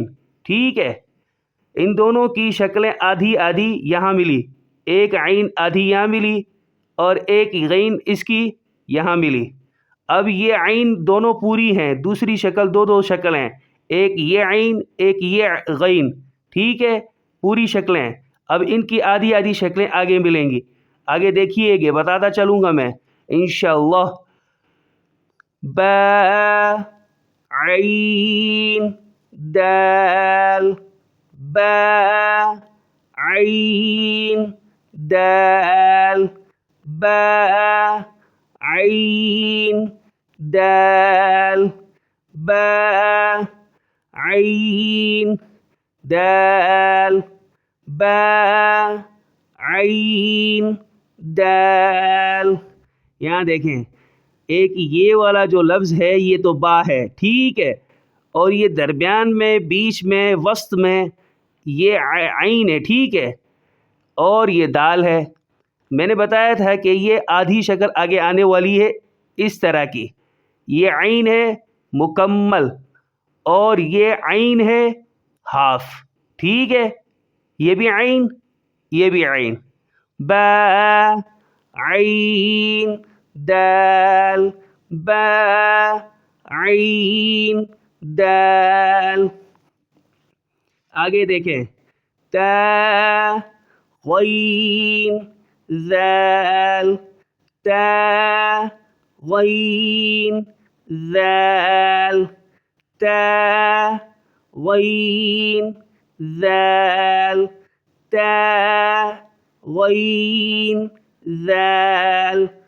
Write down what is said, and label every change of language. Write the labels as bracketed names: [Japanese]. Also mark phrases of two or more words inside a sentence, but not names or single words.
[Urdu] ٹھیک ہے، ان دونوں کی شکلیں آدھی آدھی یہاں ملی، ایک عین آدھی یہاں ملی اور ایک غین اس کی یہاں ملی. اب یہ عین دونوں پوری ہیں، دوسری شکل دو شکل ہیں، ایک یہ عین ایک یہ غین. ٹھیک ہے، پوری شکلیں. اب ان کی آدھی آدھی شکلیں آگے ملیں گی. آگے دیکھیے گے، بتاتا چلوں گا میں انشاءاللہ. با عین دال، با عین دال، با عین دال، با عین دال، با عین دال. یہاں دیکھیں، ایک یہ والا جو لفظ ہے یہ تو با ہے، ٹھیک ہے، اور یہ درمیان میں، بیچ میں، وسط میں یہ عین ہے، ٹھیک ہے، اور یہ دال ہے. میں نے بتایا تھا کہ یہ آدھی شکل آگے آنے والی ہے اس طرح کی. یہ عین ہے مکمل اور یہ عین ہے ہاف. ٹھیک ہے، یہ بھی عین، یہ بھی عین. با عین دال، با عین دال. آگے دیکھیں، تا غین ذال، تا غین ذال، تا غین ذال، تا غین ذال.